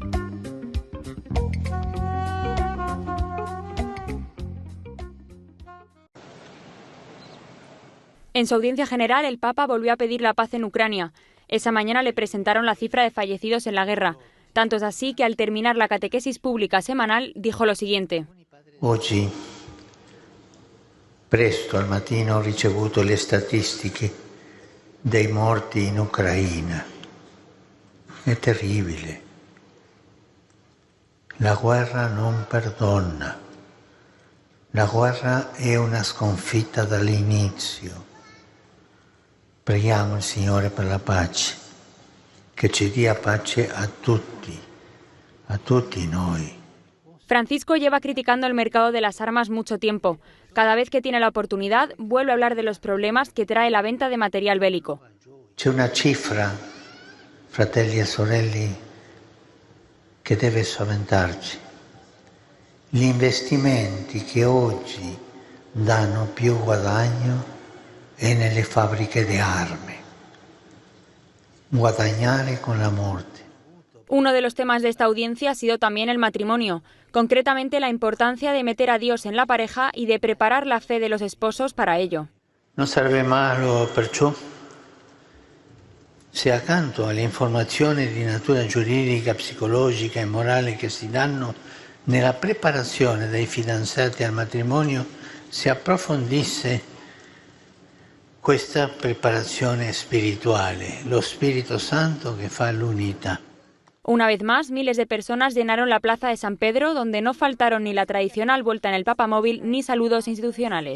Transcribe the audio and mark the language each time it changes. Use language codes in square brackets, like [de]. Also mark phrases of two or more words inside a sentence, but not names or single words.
[es] En su audiencia general, el Papa volvió a pedir la paz en Ucrania. Esa mañana le presentaron la cifra de fallecidos en la guerra. Tanto es así que al terminar la catequesis pública semanal dijo lo siguiente. [it] Oggi, presto al mattino, ho ricevuto le statistiche dei morti in Ucraina. È terribile. La guerra non perdona. La guerra è una sconfitta dall'inizio. Preghiamo il Signore per la pace, che ci dia pace a tutti noi. [es] Francisco lleva criticando el mercado de las armas mucho tiempo. Cada vez que tiene la oportunidad, vuelve a hablar de los problemas que trae la venta de material bélico. [it] C'è una cifra, fratelli e sorelle, che deve spaventarci. Gli investimenti che oggi danno più guadagno è nelle fabbriche di armi. Guadagnare con la muerte. [es] Uno de los temas de esta audiencia ha sido también el matrimonio, concretamente la importancia de meter a Dios en la pareja y de preparar la fe de los esposos para ello. [it] Non sarebbe malo perciò se accanto alle informazioni di natura giuridica, psicologica e morale che si danno nella preparazione dei fidanzati al matrimonio si approfondisse questa preparazione spirituale, lo Spirito Santo che fa l'unità. [es] Una vez más, miles de personas llenaron la plaza de San Pedro, donde no faltaron ni la tradicional vuelta en el papamóvil ni saludos institucionales.